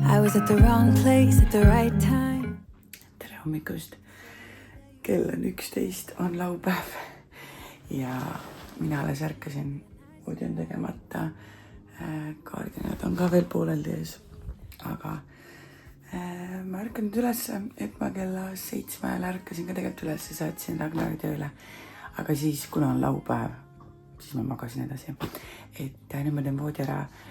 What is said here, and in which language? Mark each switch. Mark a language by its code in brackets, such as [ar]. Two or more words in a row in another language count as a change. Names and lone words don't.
[en] was at the wrong place at the right time. [et] Tere hommikust. Kell on 11, on laupäev ja mina alles ärkasin, voodi on tegemata, kaardinad on ka veel pooleldi ees, aga ma ärkanud üles, et ma kella 7 ajal ärkasin ka tegelikult üles ja saatsin Ragnari tööle, aga siis, kuna on laupäev, siis ma magasin edasi, et nüüd ma teen voodi ära,